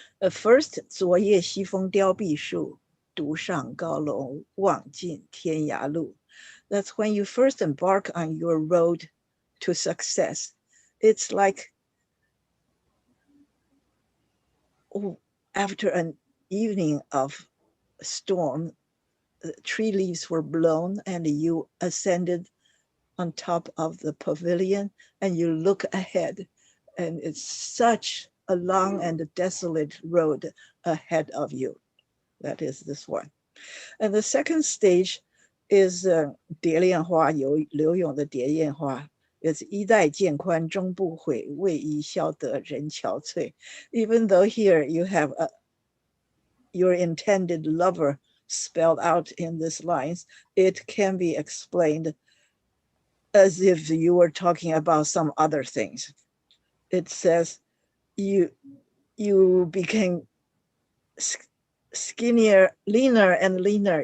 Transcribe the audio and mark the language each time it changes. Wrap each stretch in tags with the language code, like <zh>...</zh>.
<en>First,</en> <zh>昨夜西风凋碧树，独上高楼，望尽天涯路.</zh> <en>That's when you first embark on your road to success. It's like after an evening of storm, tree leaves were blown and you ascended on top of the pavilion and you look ahead, and it's such a long and desolate road ahead of you. That is this one. And the second stage is</en> <zh>蝶恋花，柳永的蝶恋花.</zh> <en>It's</en> <zh>衣带渐宽终不悔，为伊消得人憔悴.</zh> <en>Even though here you have your intended lover spelled out in these lines, it can be explained as if you were talking about some other things. It says you became skinnier, leaner and leaner.</en>